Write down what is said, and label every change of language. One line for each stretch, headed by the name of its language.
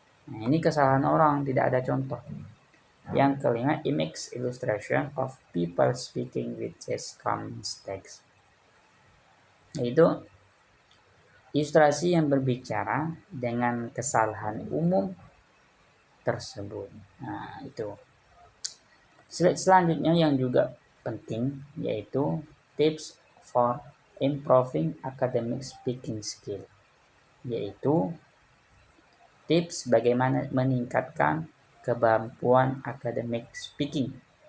Indonesian: Nah, ini kesalahan orang, tidak ada contoh. Yang kelima,
English: image illustration of people speaking with just common mistakes.
Indonesian: Yaitu ilustrasi yang berbicara dengan kesalahan umum tersebut. Nah, itu. Slide selanjutnya yang juga penting yaitu
English: tips for improving academic speaking skill,
Indonesian: yaitu tips bagaimana meningkatkan kemampuan academic speaking.